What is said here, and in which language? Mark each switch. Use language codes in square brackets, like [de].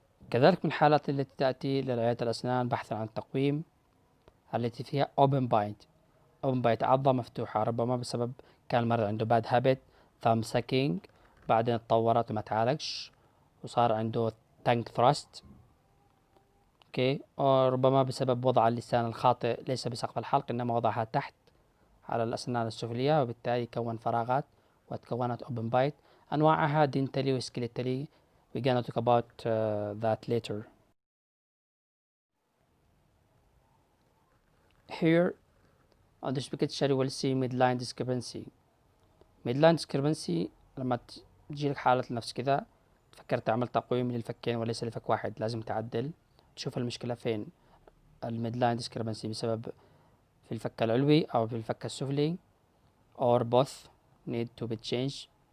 [ar] كذلك من الحالات التي تأتي للعيادة الأسنان بحثا عن تقويم التي فيها open bite عضة مفتوحة، ربما بسبب كان المرض عنده [en] bad habit thumb sucking، [ar] بعدين اتطورت وما تعالجش وصار عنده [en] tongue thrust. [ar] اوكي. وربما بسبب وضع اللسان الخاطئ ليس بسقف الحلق، انما وضعها تحت على الأسنان السفلية، وبالتالي يكون فراغات وتكونت open bite. أنواعها [en] dentally و skeletally. we're gonna talk about that later. Here on this picture you will see midline discrepancy. [ar] midline discrepancy لما تجيلك حالة نفس كذا تفكر تعمل تقويم للفكين وليس لفك واحد، لازم تعدل تشوف المشكلة فين. الميدلاين discrepancy بسبب في الفك العلوي أو في الفك السفلي [en] or both need to be changed.